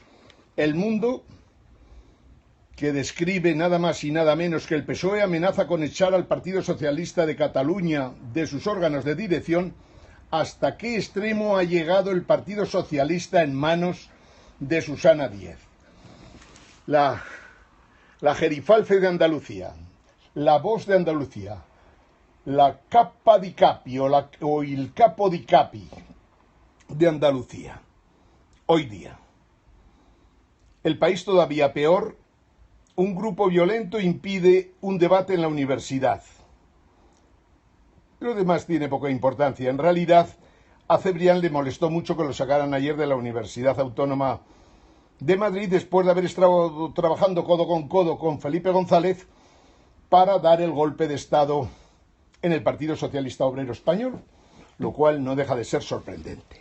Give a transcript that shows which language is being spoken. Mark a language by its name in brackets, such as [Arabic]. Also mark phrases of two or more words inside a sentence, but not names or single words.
[Spanish] El Mundo, que describe nada más y nada menos que el PSOE amenaza con echar al Partido Socialista de Cataluña de sus órganos de dirección. ¿Hasta qué extremo ha llegado el Partido Socialista en manos de Susana Díez? La gerifalfe de Andalucía, la voz de Andalucía, la [Italian] capa di capi o il capo di capi [Spanish] de Andalucía. Hoy día. El país todavía peor. Un grupo violento impide un debate en la universidad. Lo demás tiene poca importancia. En realidad, a Cebrián le molestó mucho que lo sacaran ayer de la Universidad Autónoma de Madrid después de haber estado trabajando codo con Felipe González para dar el golpe de Estado en el Partido Socialista Obrero Español, lo cual no deja de ser sorprendente.